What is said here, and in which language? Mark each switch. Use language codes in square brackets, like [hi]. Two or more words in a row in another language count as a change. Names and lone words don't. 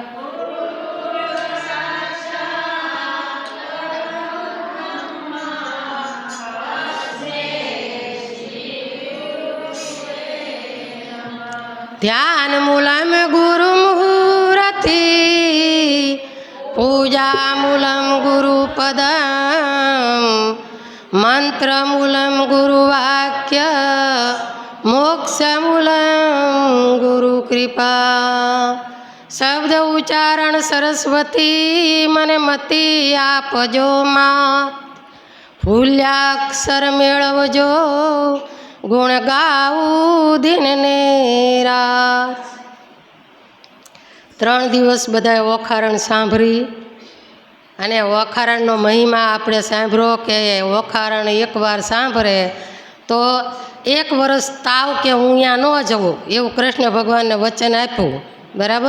[sa] ध्यान मूलम गुरु मुहूर्ति, पूजा मूलम गुरुपदम, मंत्र मूलम गुरुवाक्य, मोक्ष मूलम गुरु कृपा। [gu] શબ્દ ઉચ્ચારણ સરસ્વતી મન મતી આપજો માત, ફૂલ્યાક્ષર મેળવજો ગુણ ગાઉ દિન ને રાત। 3 દિવસ બધાએ ઓખારણ સાંભળી અને ઓખારણનો મહિમા આપણે સાંભળો કે ઓખારણ એકવાર સાંભળે તો 1 વર્ષ તાવ કે હું અહીંયા ન જવું એવું કૃષ્ણ ભગવાનને વચન આપ્યું, બરાબર?